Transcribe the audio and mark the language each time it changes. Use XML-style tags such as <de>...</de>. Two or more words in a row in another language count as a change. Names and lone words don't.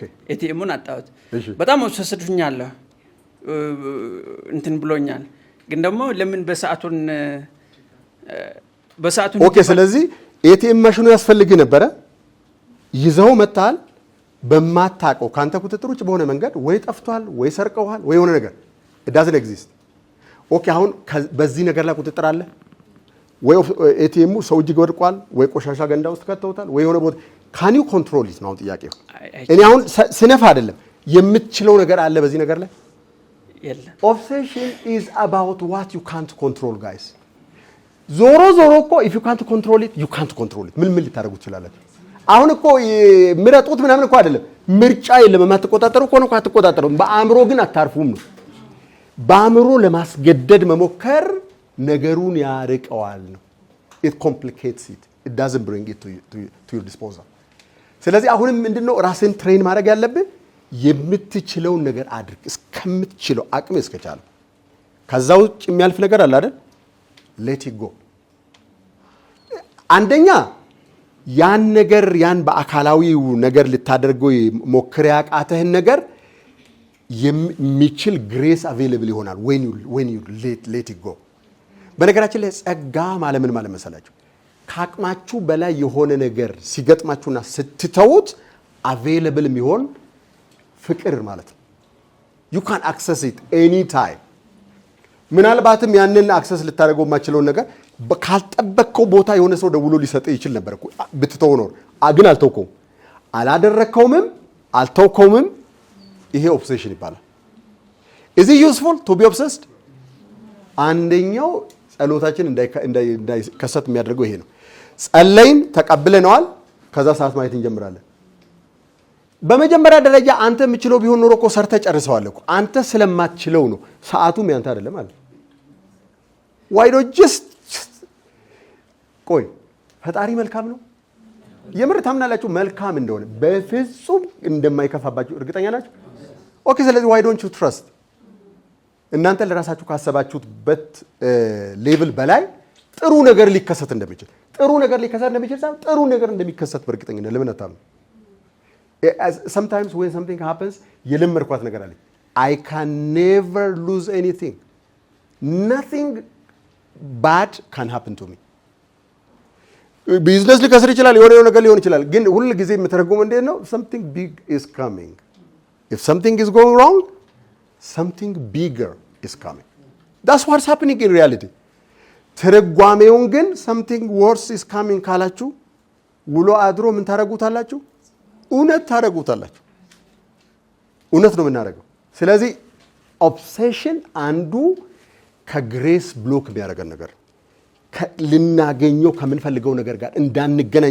<am>ኤቲኤሙን አጣሁት በጣም ወሰስዱኛለሁ እንትን ብሎኛል ግን ደግሞ ለምን በሰዓቱን ኦኬ ስለዚህ ኤቲኤም ማሽኑ ያስፈልግ ነበር ይዘው መጣል በማታቀው ካንተ ቁጥጥር ውጭ በሆነ መንገድ ወይ ጠፍቷል ወይ ሰርቀዋል ወይ የሆነ ነገር</am> <en>it doesn't exist</en> <am>ኦኬ አሁን በዚህ ነገር ላይ ቁጥጥር አለ ወይ ኤቲኤሙ ሰው እጅ ወድቋል ወይ ቆሻሻ ገንዳ ውስጥ ከተውታል ወይ የሆነ ቦታ</am> <en>can you control it</en> <am>ነው ጥያቄው እኔ አሁን ስነፍ አይደለም የምትችለው ነገር አለ በዚህ ነገር ላይ የለም</am> <en>obsession is about what you can't control guys</en> <am>ዞሮ እኮ</am> <en>if you can't control it</en> <am>you can't control it ምን ልታደርጉ ትችላላችሁ አሁን እኮ ምረጡት ምናምን እኮ አይደለም ምርጫ የለም የማትቆጣጠሩ እኮ ነው አትቆጣጠሩ በአእምሮ ግን አታርፉም ነው በአእምሮ ለማስገደድ መሞከር ነገሩን ያርቀዋል ነው።</am> <en>it complicates it. It doesn't bring it to your disposal.</en> <am>ስለዚህ አሁንም ምንድነው ራስን ትሬን ማድረግ ያለብህ የምትችለውን ነገር አድርግ እስከምትችለው አቅም እስከቻለ ከዛ ውጭ የሚያልፍ ነገር አለ አይደል</am> <en>let it go</en> <am>አንደኛ ያን ነገር ያን በአካላዊው ነገር ልታደርገው ሞክር ያቃተህን ነገር የሚችል ግሬስ አቬሌብል ይሆናል</am> <en>when you let it go</en> <am>በነገራችን ላይ ጸጋ ማለት ምን ማለት መሰላችሁ ካቅማችሁ በላይ የሆነ ነገር ሲገጥማችሁና ስትተውት አቬሌብል የሚሆን ፍቅር ማለት ነው</am> <en>you can access it anytime</en> <am>ምናልባትም ያንን አክሰስ ልታደርገው የማይችለው ነገር ካልጠበቅከው ቦታ የሆነ ሰው ደውሎ ሊሰጥ ይችል ነበር እኮ ብትተው ነው ግን አልተውከውም አላደረከውም አልተውከውም ይሄ ኦብሴሽን ይባላል</am> <en>is it useful to be obsessed</en> <am>አንደኛው ጸሎታችን እንዳይከሰት የሚያደርገው ይሄ ነው ጸለይን ተቀብለናል ከዛ ሰዓት ማየት እንጀምራለን በመጀመሪያ ደረጃ አንተ የምትችለው ቢሆን ኖሮ እኮ ሰርተ ጨርሰዋል እኮ አንተ ስለማትችለው ነው ሰዓቱም ያንተ አይደለም ማለት</am> <en>why don't just</en> <am>ቆይ ፈጣሪ መልካም ነው የምር ታምናላችሁ መልካም እንደሆነ በፍጹም እንደማይከፋባችሁ እርግጠኛ ናችሁ ኦኬ ስለዚህ</am> <en>why don't you trust</en> <am>እናንተ ለራሳችሁ ካሰባችሁበት ሌቭል በላይ ጥሩ ነገር ሊከሰት እንደሚችል ጥሩ ነገር እንደሚከሰት በእርግጠኝነት ለምን አታምኑ</am> <en>sometimes when something happens</en> <am>የለመርኳት ነገር አለ</am> <en>I can never lose anything nothing bad can happen to me</en> <am>ቢዝነስ ሊከስር ይችላል የሆነ ነገር ሊሆን ይችላል ግን ሁሉ ጊዜ የምተረጎመው እንዴት ነው</am> <en>something big is coming if something is going wrong something bigger is coming that's what's happening in reality</en> <am>ተረጓሜውን ግን</am> <en>something worse is coming</en> <am>ካላችሁ ውሎ አድሮ ምን ታረጉታላችሁ እውነት ታረጉታላችሁ እውነት ነው የምናደርገው ስለዚህ ኦብሴሽን አንዱ ከግሬስ ብሎክ የሚያደርገን ነገር ልናገኘው ከምንፈልገው ነገር ጋር እንዳንገናኝ</am>